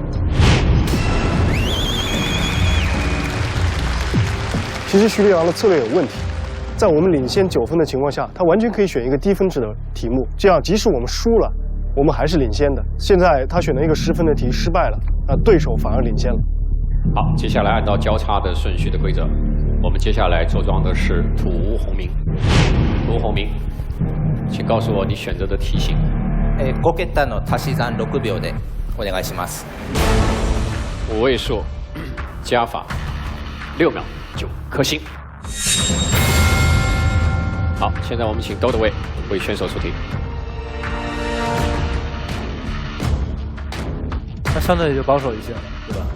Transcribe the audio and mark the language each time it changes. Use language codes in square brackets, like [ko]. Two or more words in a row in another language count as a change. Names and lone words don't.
[zh] 其实徐留洋的策略有问题，在我们领先9分的情况下，他完全可以选一个低分制的题目，这样即使我们输了，我们还是领先的。现在他选了一个10分的题，失败了，对手反而领先了。好，接下来按照交叉的顺序的规则，我们接下来坐庄的是涂宏明。涂宏明，请告诉我你选择的题型。 [ja] 5 桁の足し算6秒でお願いします。 [zh] 5 位数加法6秒9颗星。好，现在我们请兜的位为选手出题。那相对也就保守一些，对吧？